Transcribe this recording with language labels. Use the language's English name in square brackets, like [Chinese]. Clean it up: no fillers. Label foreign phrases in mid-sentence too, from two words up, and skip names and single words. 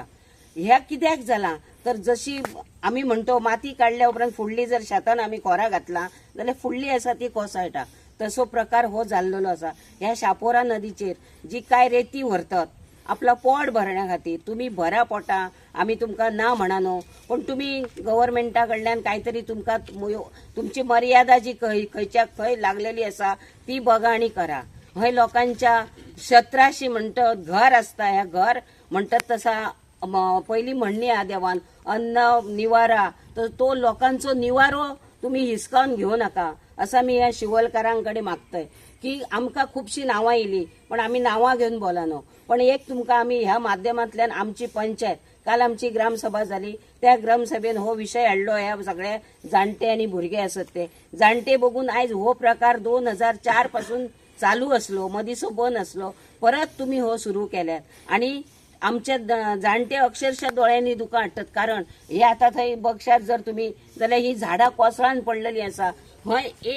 [Konkani] ह्या कित्याक जाला तर जशी आम्ही म्हणतो माती काढल्या उपरांत फुडली जर शेतान आम्ही कोरा घातला जाल्यार फुडली आसा ती कोसळटा, तसो प्रकार हो जाल्लो आसा। ह्या शापोरा नदीचेर जी काय रेती व्हरतात आपला पोट भरण्या खातीर, तुम्ही भरा पोटा, आम्ही तुमकां ना म्हणा, पण तुम्ही गव्हर्नमेंटा कडल्यान काहीतरी तुमकां तुमची मर्यादा जी खंयच्या खंय लागलेली असा ती बघा आणि करा। हय लोकांच्या 17 म्हणतात घर असता, ह्या घर म्हणतात तसा पहिली म्हणणी आहा देवान, अन्न निवारा, तर तो लोकांचो निवारो तुम्ही हिसकावून घेऊ नका असा मी या शिवलकारांकडे मागतोय की आमकां खूपशी नावां येयली पण आम्ही नावां घेवन बोलानो, पण एक तुमकां आम्ही ह्या माध्यमांतल्यान आमची पंचायत काल आमची ग्रामसभा झाली, त्या ग्रामसभेन हो विषय हाडलो। ह्या सगळे जाणटे आणि भुरगे असत ते जाणटे बघून आयज हो प्रकार 2004 पासून चालू असलो, मदींचो बंद असलो, परत तुम्ही हो सुरू केल्यात आणि आमचे जाणटे अक्षरशः डोळ्यांनी दुकां हाडटात, कारण हे आता थंय बगशात जर तुम्ही जाल्यार ही झाडां कोसळान पडलेली आसा, हय